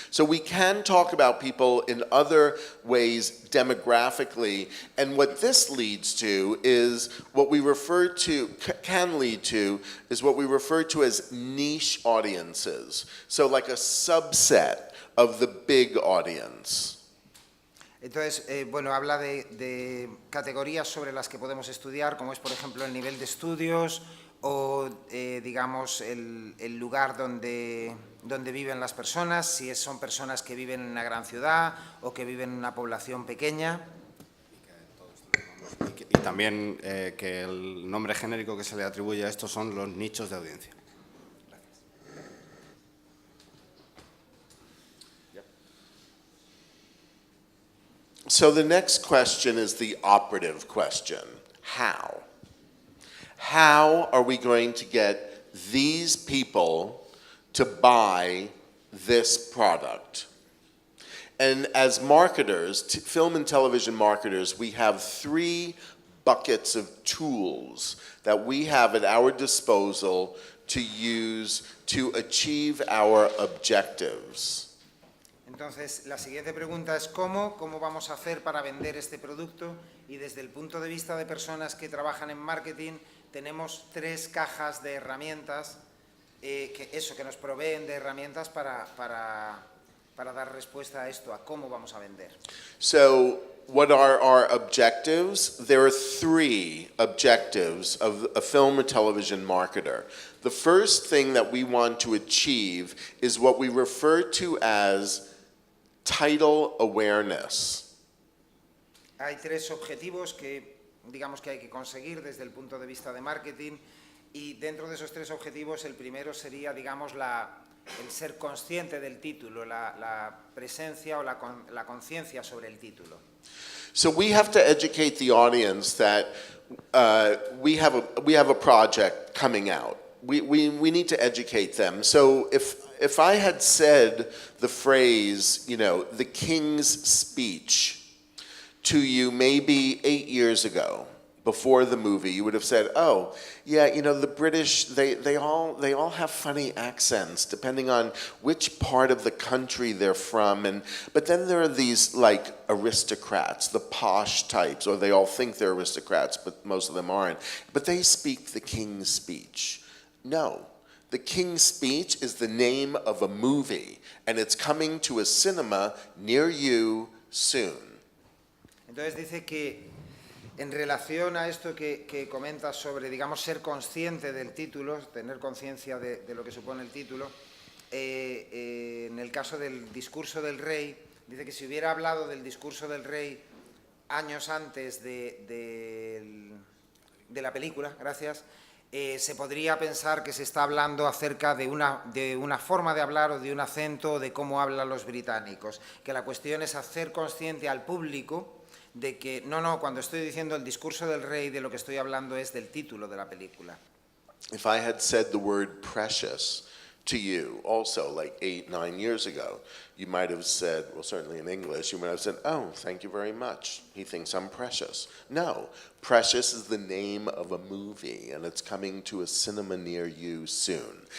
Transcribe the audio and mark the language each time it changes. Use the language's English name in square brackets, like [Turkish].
[English] So we can talk about people in other ways demographically, and what this leads to is what we refer to, can lead to, is what we refer to as niche audiences. So like a subset of the big audience. [Spanish] Entonces, bueno, habla de categorías sobre las que podemos estudiar, como es, por ejemplo, el nivel de estudios o, digamos, el lugar donde viven las personas, si son personas que viven en una gran ciudad o que viven en una población pequeña. Y también que el nombre genérico que se le atribuye a estos son los nichos de audiencia. [English] So the next question is the operative question. How? How are we going to get these people to buy this product? And as marketers, film and television marketers, we have three buckets of tools that we have at our disposal to use to achieve our objectives. [Spanish] Entonces, la siguiente pregunta es ¿cómo vamos a hacer para vender este producto? Y desde el punto de vista de personas que trabajan en marketing, tenemos tres cajas de herramientas que nos proveen de herramientas para dar respuesta a esto, a cómo vamos a vender. [English] So, what are our objectives? There are three objectives of a film or television marketer. The first thing that we want to achieve is what we refer to as title awareness. [Spanish] Hay tres objetivos que, digamos, que hay que conseguir desde el punto de vista de marketing, y dentro de esos tres objetivos el primero sería, digamos, el ser consciente del título, la presencia o la conciencia sobre el título. [English] So we have to educate the audience that we have a project coming out. We need to educate them. So if I had said the phrase, you know, the King's Speech to you maybe 8 years ago, before the movie, you would have said, oh, yeah, you know, the British, they all have funny accents depending on which part of the country they're from. But then there are these, like, aristocrats, the posh types, or they all think they're aristocrats, but most of them aren't. But they speak the King's Speech. No. The King's Speech is the name of a movie, and it's coming to a cinema near you soon. [Spanish] Entonces dice que en relación a esto que comentas sobre, digamos, ser consciente del título, tener conciencia de lo que supone el título, en el caso del discurso del rey, dice que si hubiera hablado del discurso del rey años antes de la película, gracias, se podría pensar que se está hablando acerca de una forma de hablar o de un acento o de cómo hablan los británicos, que la cuestión es hacer consciente al público de que, no, cuando estoy diciendo el discurso del rey, de lo que estoy hablando es del título de la película. [English] If I had said the word precious to you also like 8, 9 years ago, you might have said, well, certainly in English, you might have said, oh, thank you very much. He thinks I'm precious. No, Precious is the name of a movie, and it's coming to a cinema near you soon.